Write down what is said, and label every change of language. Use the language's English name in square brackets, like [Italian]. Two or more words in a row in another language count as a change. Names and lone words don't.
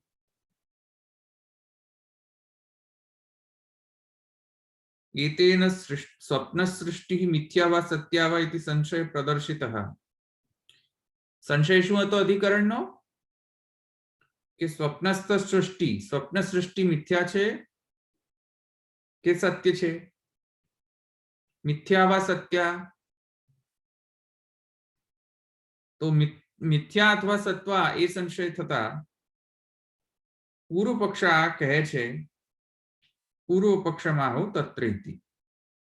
[Sanskrit] एतेन स्वप्न सृष्टि मिथ्या वा सत्या वा इति संशय प्रदर्शितः. [Gujarati] संशय શું હતો અધિકરણનો? કે સ્વપ્નસ્થ સૃષ્ટિ, સ્વપ્ન સૃષ્ટિ મિથ્યા છે કે સત્ય છે? [Sanskrit] मिथ्या वा सत्या? [Gujarati] તો મિથ્યા અથવા સત્વા એ સંશય થતા પૂર્વ પક્ષ કહે છે પૂર્વ પક્ષમાં તત્રેતિ.